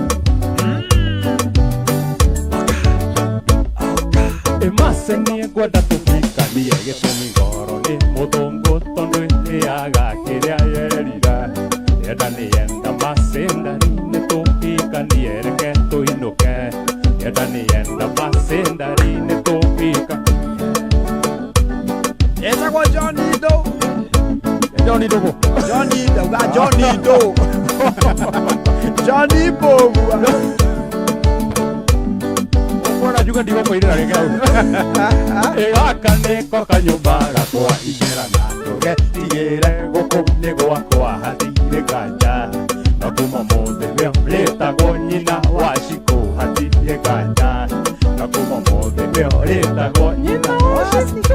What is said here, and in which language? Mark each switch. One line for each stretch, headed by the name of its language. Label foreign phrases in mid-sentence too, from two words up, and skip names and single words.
Kikuyu: Macĩ nĩ ngwenda tũhikanie, gĩtũmi ngoro nĩ mũthũngũ tondũ nĩaga kĩrĩa yerira, yenda nĩyenda macĩ ndari-inĩ tũhikanie, reke tũinũke, yenda nĩyenda macĩ ndari-inĩ tũhika. etagwo Johnny Doe. Johnny Doe. Johnny Doe. Johnny Doe. Johnny Bogua. Ũkona juga ndigũkũirĩra rĩngĩ hau. Gaka nĩko kanyũmba gakwa ingĩra na ndũgetigĩre, gũkũ nĩ gwakwa hatirĩ nganja, na kuma ũmũthĩ ũyũ rĩtagwo nyina wa Cikũ hatirĩ nganja, na kuma ũmũthĩ ũyũ rĩtagwo nyina wa Cikũ.